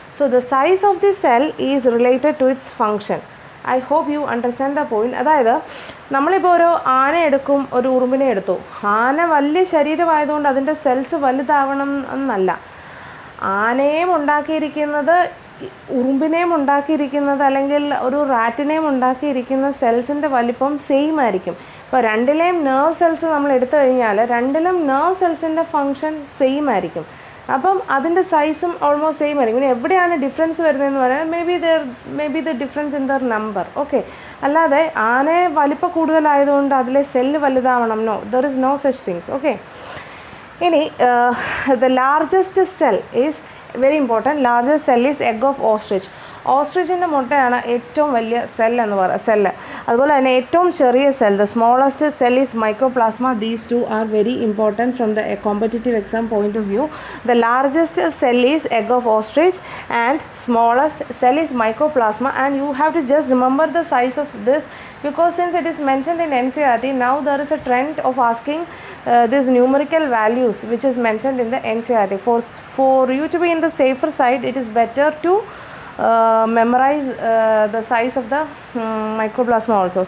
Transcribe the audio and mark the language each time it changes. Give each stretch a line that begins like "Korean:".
English: So the size of the cell is related to its function. I hope you understand the point.
Malayalam: അതായത് നമ്മളിപ്പോൾ ഒരു ആന എടുക്കും, ഒരു ഉറുമ്പിനെ എടുത്തു. ആന വലിയ ശരീരമായതുകൊണ്ട് അതിൻ്റെ സെൽസ് വലുതാവണം എന്നല്ല. ആനയെയും ഉണ്ടാക്കിയിരിക്കുന്നത്, ഉറുമ്പിനെയും ഉണ്ടാക്കിയിരിക്കുന്നത്, അല്ലെങ്കിൽ ഒരു റാറ്റിനെയും ഉണ്ടാക്കിയിരിക്കുന്ന സെൽസിൻ്റെ വലിപ്പം സെയിം ആയിരിക്കും. ഇപ്പോൾ രണ്ടിലെയും നെർവ് സെൽസ് നമ്മൾ എടുത്തു കഴിഞ്ഞാൽ രണ്ടിലും നെർവ് സെൽസിൻ്റെ ഫങ്ഷൻ സെയിം ആയിരിക്കും. അപ്പം അതിൻ്റെ സൈസും ഓൾമോസ്റ്റ് സെയിം ആയിരിക്കും. പിന്നെ എവിടെയാണ് ഡിഫറൻസ് വരുന്നതെന്ന് പറയാൻ
English: May be the difference in their number.
Malayalam: Okay, അല്ലാതെ ആനയെ വലിപ്പം കൂടുതലായതുകൊണ്ട് അതിലെ cell വലുതാവണം.
English: No, there is no such things. Okay, ഇനി the largest cell is very important. Largest cell is egg of ostrich.
Malayalam: ഓസ്ട്രിച്ചിൻ്റെ മുട്ടയാണ് ഏറ്റവും വലിയ സെല്ല്. അതുപോലെ തന്നെ ഏറ്റവും ചെറിയ cell,
English: The smallest cell is microplasma. These two are very important from the competitive exam point of view. The largest cell is egg of ostrich and smallest cell is microplasma. And you have to just remember the size of this, because since it is mentioned in NCERT, now there is a trend of asking these numerical values which is mentioned in the NCERT. For you to be in the safer side, it is better to memorize the size of the microplasma also.